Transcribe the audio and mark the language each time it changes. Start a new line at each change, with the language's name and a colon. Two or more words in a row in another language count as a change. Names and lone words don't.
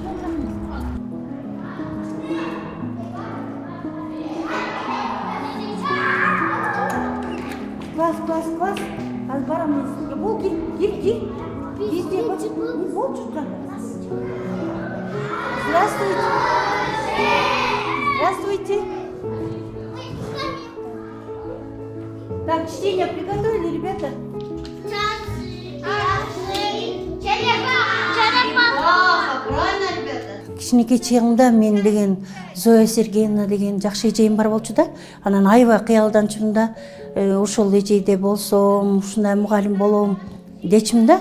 Russian: Класс.
Kyrgyz: Аз барамыз. Бол, кел. Везде бол чуркан.
Russian: Здравствуйте. Так, чтение приготовили, ребята?
Kyrgyz: Кичинекей чегимде мен деген Зоя Сергеевна деген жакшы эжейим бар болчу да. Анан аябай кыялданчумун да, ушул эжейде болсом, ушундай мугалим болом дечим да.